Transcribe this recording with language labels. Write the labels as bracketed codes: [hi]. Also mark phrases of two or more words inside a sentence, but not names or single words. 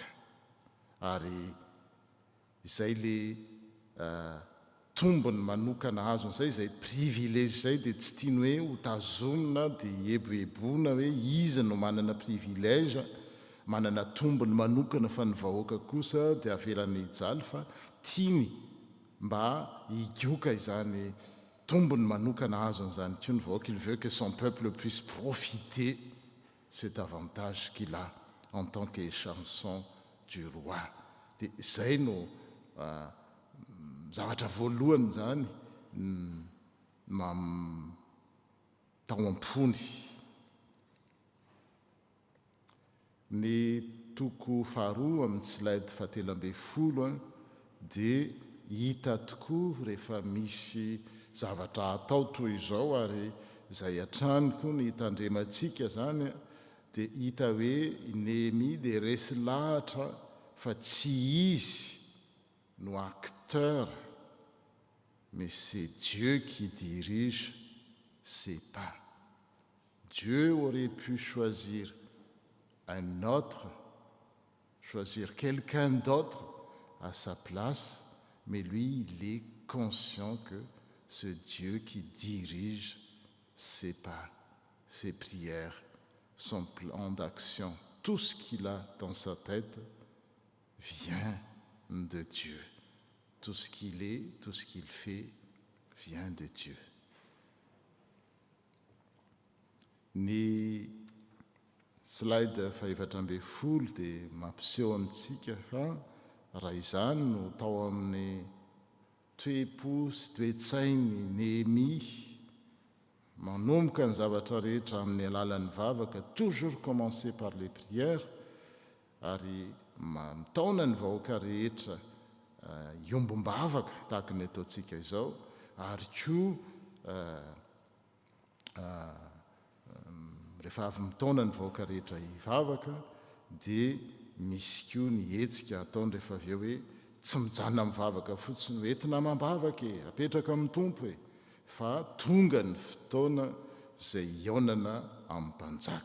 [mg] Ary izay le tombony manokana azon'izay, izay privilège izay, dia tsy tiany hoe ho tazomina dia eboeboana hoe izy no manana privilège, manana tombony manokana fa ny vahoaka kosa dia avelany hijaly, fa tiany mba higioka izany tombony manokana azon'izany koa ny vahoaka. [fr] Il veut que son peuple puisse profiter cet avantage qu'il a en tant qu'échanson du roi. [mg] Dia izay no zavatra voalohany zany tao am-pony. Ny toko faharoa amin'ny slide fahatelo ambin'ny folo dia hita tokoa rehefa misy zavatra atao toy izao, ary izay atraniko ny hitandremantsika zany, dia hita hoe Néhémie dia resy lahatra fa tsy izy no acteur, [fr] mais c'est Dieu qui dirige ses pas. Dieu aurait pu choisir un autre, choisir quelqu'un d'autre à sa place, mais lui, il est conscient que ce Dieu qui dirige ses pas, ses prières, son plan d'action, tout ce qu'il a dans sa tête vient de Dieu. Tout ce qu'il est, tout ce qu'il fait vient de Dieu. [mg] Ny slide fahaefatra ambin'ny folo dia mampiseho amintsika fa raha izany no tao amin'ny toe-po sy toe-tsainy Néhémie manomboka ny zavatra rehetra amin'ny alalan'ny vavaka, [fr] toujours commencer par les prières, [mg] ary mitaona ny vahoaka rehetra iombom-bavaka tahaka ny ataontsika izao, ary koa rehefa avy mitona ny vahoaka rehetra hivavaka dia misy koa ny hetsika ataony rehefa avy eo hoe tsy mijanona mivavaka fotsiny hoentina mambavaka apetraka amin'ny tompo fa tonga ny fotoana izay ionana amin'ny mpanjaka.